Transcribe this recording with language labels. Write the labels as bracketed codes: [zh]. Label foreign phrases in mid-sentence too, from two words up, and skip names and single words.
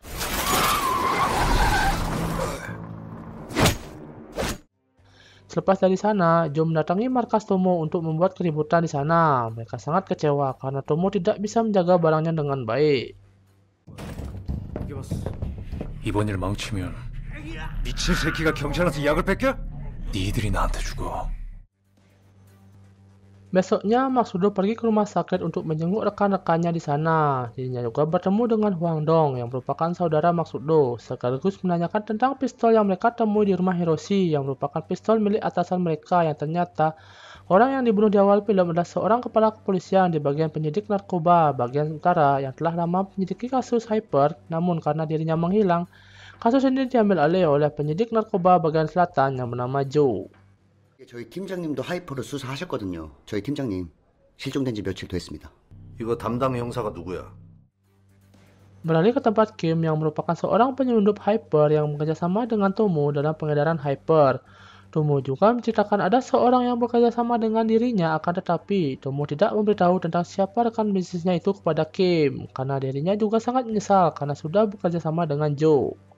[id] Selepas dari sana, Joe mendatangi markas Tomo untuk membuat keributan di sana. Mereka sangat kecewa karena Tomo tidak bisa menjaga barangnya dengan baik. [ko] 이번 일 망치면 미친 새끼가 경찰한테 약을 뺏겨? 니들이 나한테 죽어. [id] Besoknya, Maksudo pergi ke rumah sakit untuk menjenguk rekan-rekannya di sana. Dirinya juga bertemu dengan Huang Dong yang merupakan saudara Maksudo, sekaligus menanyakan tentang pistol yang mereka temui di rumah Hiroshi yang merupakan pistol milik atasan mereka yang ternyata orang yang dibunuh di awal film adalah seorang kepala kepolisian di bagian penyidik narkoba bagian utara yang telah lama menyelidiki kasus hyper, namun karena dirinya menghilang, kasus ini diambil alih oleh penyidik narkoba bagian selatan yang bernama Joe. [ko] 저희 팀장님도 하이퍼를 수사하셨거든요. 저희 팀장님 실종된 지 며칠 됐습니다. 이거 담당 형사가 누구야? [id] Beralih ke tempat Kim yang merupakan seorang penyelundup hyper yang bekerjasama dengan Tomo dalam pengedaran hyper. Tomo juga menceritakan ada seorang yang bekerjasama dengan dirinya, akan tetapi Tomo tidak memberitahu tentang siapa rekan bisnisnya itu kepada Kim, karena dirinya juga sangat menyesal karena sudah bekerjasama dengan Joe.